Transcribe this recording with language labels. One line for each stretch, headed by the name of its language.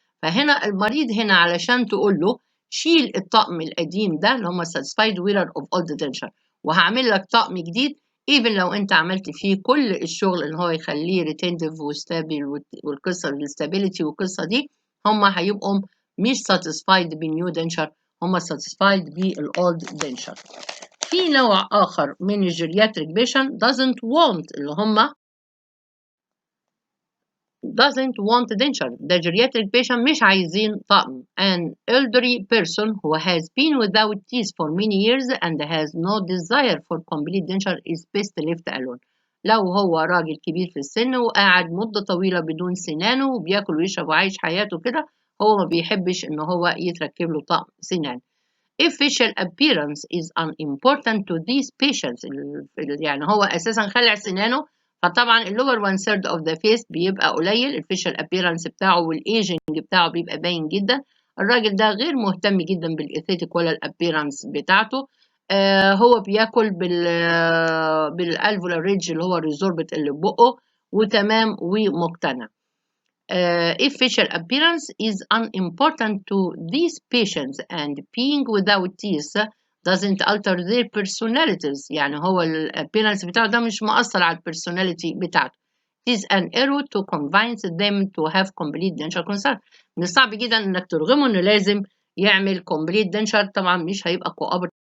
Arabic: فهنا المريض هنا علشان تقول له شيل الطقم القديم ده اللي هم
English: satisfied wearer of old denture
Arabic: وهعمل لك طقم جديد، even لو انت عملت فيه كل الشغل اللي هو يخليه ريتنتيف وستابل والقصه الاستابيليتي والقصه دي، هم هيبقوا مش satisfied بالنيو دنشر، هم satisfied بالاولد دنشر. في نوع اخر من الجيرياتريك بيشنت
English: doesn't want
Arabic: اللي هم doesn't want denture.
English: The geriatric patient
Arabic: مش عايزين طقم.
English: An elderly person who has been without teeth for many years and has no desire for complete denture is best left alone.
Arabic: لو هو راجل كبير في السن وقاعد مدة طويلة بدون سنانه وبياكل ويشرب وعايش حياته كده، هو ما بيحبش إن هو يتركب له طقم سنان.
English: If facial appearance is unimportant to these patients،
Arabic: يعني هو أساسا خلع سنانه، فطبعا اللور 1/3 of the face بيبقى قليل، الفيشال appearance بتاعه والايجنج بتاعه بيبقى باين جدا. الراجل ده غير مهتم جدا بالاثيتيك ولا الابيرنس بتاعته. هو بياكل بالالفولار ريدج اللي هو الريزوربت اللي بقه وتمام ومقتنع.
English: If facial appearance is unimportant to these patients and being without teeth doesn't alter their personalities،
Arabic: يعني هو الappearance بتاعه ده مش مؤثر على البرسوناليتي بتاعته.
English: It is an error to convince them to have complete denture concern.
Arabic: من الصعب جدا انك ترغمه انه لازم يعمل complete denture، طبعا مش هيبقى cooperative.